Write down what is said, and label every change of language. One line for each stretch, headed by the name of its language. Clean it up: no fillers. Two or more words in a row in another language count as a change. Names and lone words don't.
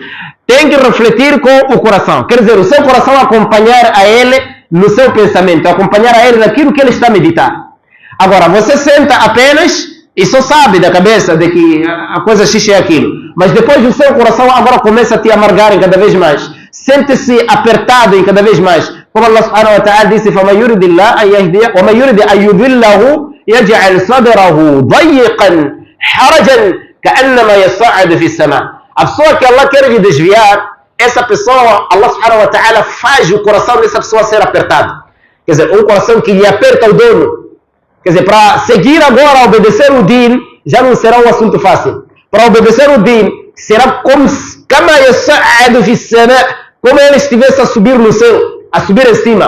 Portuguese: Tem que refletir com o coração. Quer dizer, o seu coração acompanhar a ele no seu pensamento, acompanhar a ele naquilo que ele está a meditar. Agora, você senta apenas e só sabe da cabeça de que a coisa X é aquilo. Mas depois o seu coração agora começa a te amargar em cada vez mais. Sente-se apertado em cada vez mais.
Arabic: Como Allah سبحانه وتعالى disse, فَمَا يُرِدِ اللَّهُ أَنْ يَهْدِيَهُ وَمَا يُرِدِ أَنْ يُضِلَّهُ يَجْعَلْ صَدْرَهُ ضَيِّقًا حَرَجًا كَأَنَّمَا يَصَّعَّدُ فِي السَّمَاءِ.
Portuguese: A pessoa que Allah quer lhe desviar, essa pessoa, Allah
Arabic: سبحانه وتعالى
Portuguese: faz o coração dessa pessoa ser apertado. Quer dizer, um coração que lhe aperta o dono. Quer dizer, para seguir agora, obedecer o din, já não será um assunto fácil. Para obedecer o din, será como ele estivesse a subir no céu, a subir em cima.